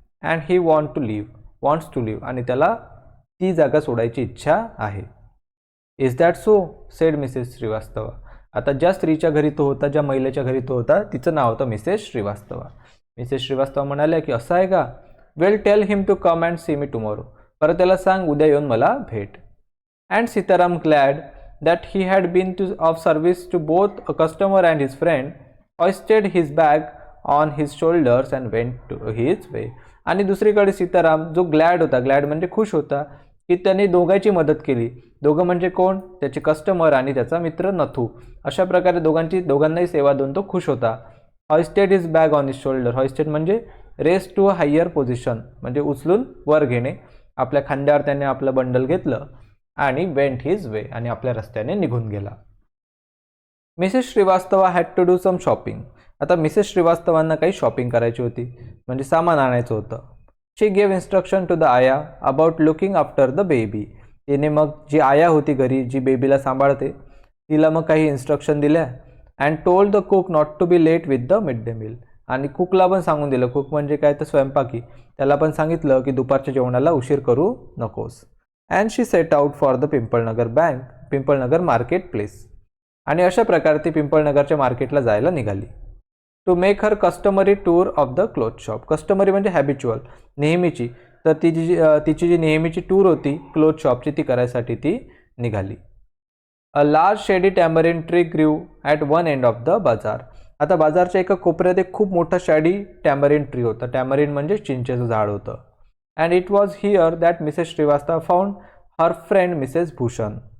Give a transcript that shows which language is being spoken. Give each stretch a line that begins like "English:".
English: And he wants to live.
Marathi: आणि त्याला ती जागा सोडायची इच्छा आहे.
English: Is that so said Mrs Shrivastava.
Marathi: आता ज्या स्त्रीच्या घरी तो होता, ज्या महिलेच्या घरी तो होता, तिचं नाव होतं मिसेस श्रीवास्तवा. मिसेस श्रीवास्तवा म्हणाल्या की असं आहे का.
English: Well tell him to come and see me tomorrow.
Marathi: परत त्याला सांग उद्या येऊन मला भेट.
English: And Sitaram glad that he had been of service to both a customer and his friend, hoisted his bag on his shoulders and went to his way.
Marathi: आणि दुसरीकडे सीताराम जो ग्लॅड होता, ग्लॅड म्हणजे खुश होता की त्याने दोघांची मदत केली. दोघं म्हणजे कोण, त्याचे कस्टमर आणि त्याचा मित्र नथू. अशा प्रकारे दोघांनाही सेवा देऊन तो खुश होता.
English: hoisted his bag on his shoulder.
Marathi: hoisted म्हणजे
English: raise to higher position
Marathi: म्हणजे उचलून वर घेणे. आपल्या खांद्यावर त्याने आपलं बंडल घेतलं आणि
English: went his way
Marathi: आणि आपल्या रस्त्याने निघून गेला.
English: Mrs Shrivastava had to do some shopping.
Marathi: आता मिसेस श्रीवास्तवांना काही शॉपिंग करायची होती म्हणजे सामान आणायचं होतं.
English: She gave instruction to the ayah about looking after the baby.
Marathi: तिने मग जी आया होती घरी जी बेबीला सांभाळते तिला मग काही इन्स्ट्रक्शन दिल्या.
English: And told the cook not to be late with the mid day meal.
Marathi: आणि कुकला पण सांगून दिलं, कुक म्हणजे काय तर स्वयंपाकी, त्याला पण सांगितलं की दुपारच्या जेवणाला उशीर करू नकोस.
English: And she set out for the Pimpalnagar market place.
Marathi: आणि अशा प्रकारे ती पिंपळनगरच्या मार्केटला जायला निघाली.
English: To make her customary tour of the cloth shop.
Marathi: Customary म्हणजे हॅबिच्युअल, नेहमीची. तर तिची जी नेहमीची टूर होती क्लोथ शॉपची ती करायसाठी ती निघाली.
English: A large shady tamarind tree grew at one end of the bazaar.
Marathi: आता बाजारच्या एका कोपऱ्यात एक खूप मोठा शॅडी टॅमरिन ट्री होता. टॅमरिन म्हणजे चिंचेचं झाड होतं.
English: And it was here that Mrs Shrivastava found her friend Mrs Bhushan.